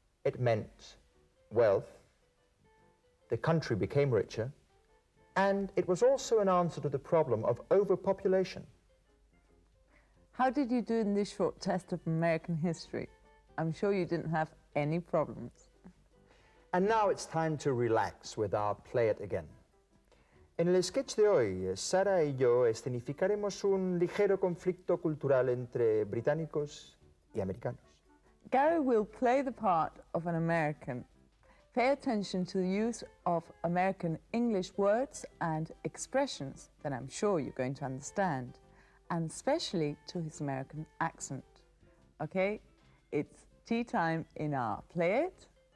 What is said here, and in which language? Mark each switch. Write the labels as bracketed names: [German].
[English] It meant wealth, the country became richer, and it was also an answer to the problem of overpopulation. How did you do in this short test of American history? I'm sure you didn't have any problems. And now it's time to relax with our Play It Again. [Spanish] En el sketch de hoy, Sara y yo escenificaremos un ligero conflicto cultural entre británicos y americanos. [English] Gary will play the part of an American. Pay attention to the use of American English words and expressions that I'm sure you're going to understand, and especially to his American accent. Okay? It's tea time in our Play It